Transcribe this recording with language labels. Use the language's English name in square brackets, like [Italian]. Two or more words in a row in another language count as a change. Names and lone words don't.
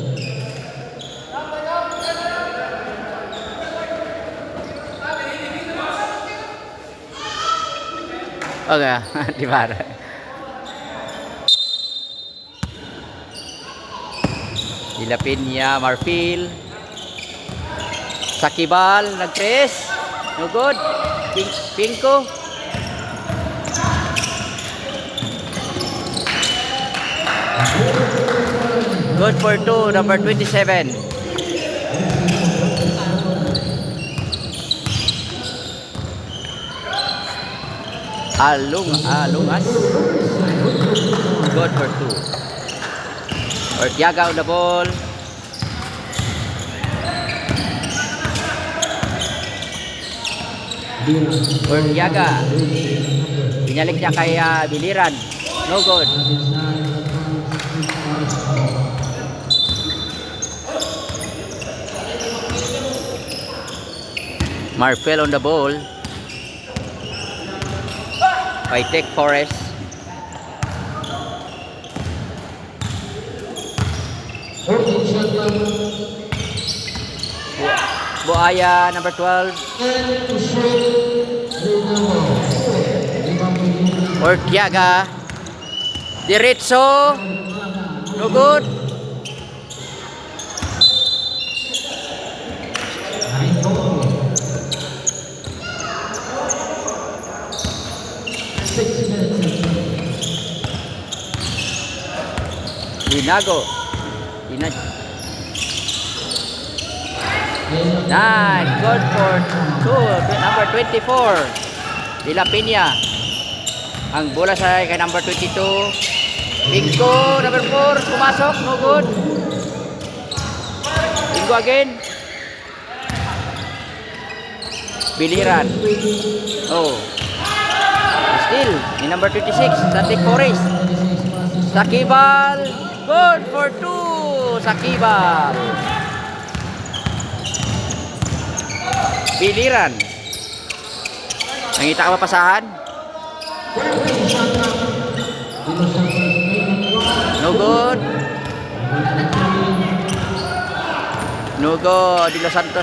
[Filipino] Okay, di ba? [English] Dilapin Marfil. Sakibal, nag-press. No good. Pinko. Good for 2, number 27. Alungas. Good for 2. Ortiaga on the ball. Ortiaga. [Filipino] Binalik niya kay Biliran. [English] No good. Marfil on the ball. By Tech Forest. Buaya number 12. Ortiaga. Diretso. No good. Dinago. Nice. Good for 2. Number 24. De La Peña. [Filipino] Ang bola sa kay number 22. Bingo. Number 4. Pumasok. [English] No good. Bingo again. Biliran. Oh. Still. Ni number 26. Static Forest. Sakibal. Good for 2. Sakibal. Biliran. [Cebuano] Nangita ka mapasahan? [English] No good. No good. De Los Santos.